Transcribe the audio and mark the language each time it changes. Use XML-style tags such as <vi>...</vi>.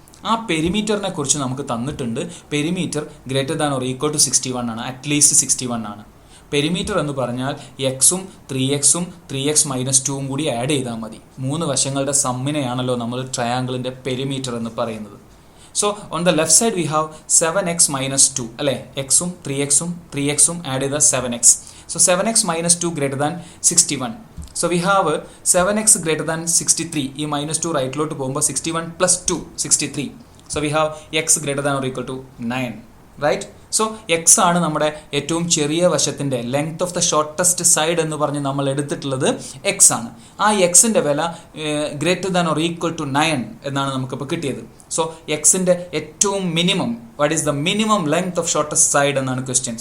<ml>ആ പെരിമീറ്ററിനെ കുറിച്ച് നമുക്ക് തന്നിട്ടുണ്ട്. Perimeter</ml> <en>greater than or equal to</en> <ml>61 ആണ്, അറ്റ്ലീസ്റ്റ് 61 ആണ്. പെരിമീറ്റർ എന്ന് പറഞ്ഞാൽ എക്സും 3xും 3x - 2ഉം കൂടി ആഡ് ചെയ്താൽ മതി. 3 വശങ്ങളുടെ സമ്മിനെയാണല്ലോ നമ്മൾ ട്രയാങ്കിളിൻ്റെ പെരിമീറ്റർ എന്ന് പറയുന്നത്.</ml> <en>So on the left side we have 7x - 2</en> <ml>അല്ലേ, എക്സും 3xും ആഡ് ചെയ്ത 7x.</ml> <en>So 7x - 2 greater than 61. So we have 7x greater than 63.</en> <ml>ഈ -2 റൈറ്റിലോട്ട് പോകുമ്പോൾ 61 + 2 63.</ml> <en>So we have x greater than or equal to 9.</en> <ml>Right? So X ആണ് നമ്മുടെ ഏറ്റവും ചെറിയ വശത്തിൻ്റെ</ml> <en>length of the shortest side</en> <ml>എന്ന് പറഞ്ഞ് നമ്മൾ എടുത്തിട്ടുള്ളത് എക്സ് ആണ്. ആ എക്സിൻ്റെ വില greater than or equal to 9 എന്നാണ് നമുക്കിപ്പോൾ കിട്ടിയത്. സോ എക്സിൻ്റെ ഏറ്റവും minimum,</ml> <en>what is the minimum length of shortest side</en> <ml>എന്നാണ് ക്വസ്റ്റ്യൻ.</ml>